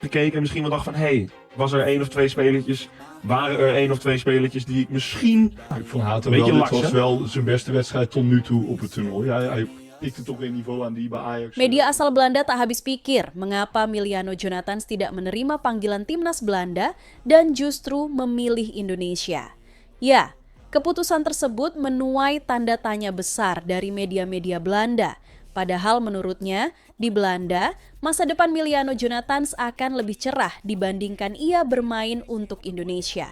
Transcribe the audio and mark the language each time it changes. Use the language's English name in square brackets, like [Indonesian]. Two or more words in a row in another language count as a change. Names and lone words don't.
[Dutch] gekeken en misschien wel dacht van, was er 1 of 2 spelertjes, waren er 1 of 2 spelertjes die ik misschien... Ik vond Hato Beetje wel, dit laks, was hè? wel zijn beste wedstrijd tot nu toe op het toernooi. Hij tikte toch weer niveau aan die bij Ajax. [Indonesian] Media asal Belanda tak habis pikir mengapa Miliano Jonathans tidak menerima panggilan timnas Belanda dan justru memilih Indonesia. Ya, keputusan tersebut menuai tanda tanya besar dari media-media Belanda. Padahal menurutnya, di Belanda, masa depan Miliano Jonathans akan lebih cerah dibandingkan ia bermain untuk Indonesia.